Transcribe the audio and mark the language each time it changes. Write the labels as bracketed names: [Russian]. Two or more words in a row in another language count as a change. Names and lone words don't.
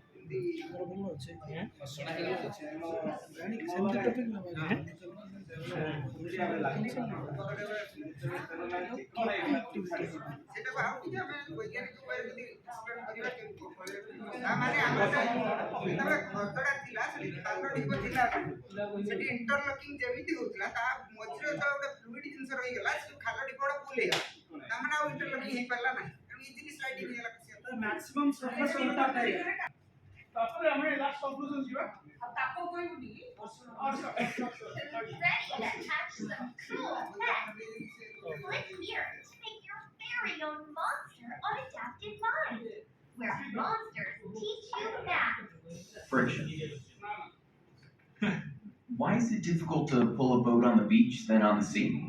[Odia] ସେଟାକୁ ଆଉ ଟିକେ ଆମେ ବୈଜ୍ଞାନିକ ଉପାୟରେ ଯଦି ଏକ୍ସପ୍ଲେନ୍ କରିବା କେମିତି ମାନେ ଆମର ଯେତେବେଳେ ଘରଟା ଥିଲା ସେଠି ଖାଲ ଢିପ ଥିଲା ସେଠି ଇଣ୍ଟରଲକିଂ ଯେମିତି ହଉଥିଲା ତା ମଝିରେ ଯେତେବେଳେ ଗୋଟେ ଫ୍ଲୁଇଡ୍ ଜିନିଷ ରହିଗଲା ସେ ଖାଲ ଢିପ ଗୁଡା ଫୁଲ ହେଇଗଲା ତାମାନେ ଆଉ ଇଣ୍ଟରଲକିଂ ହେଇପାରିଲା ନାହିଁ ତେଣୁ [English] easily sliding [Odia] ହେଇଗଲା [English] maximum surface contact ହେଇଗଲା। [Odia] ତାପରେ ଆମେ [English] last conclusion [Odia] ଯିବା ତାକୁ କହିବୁନି [English] Click here to make your very own monster unadapted mind, where monsters teach you math. Friction. Why is it difficult to pull a boat on the beach than on the sea?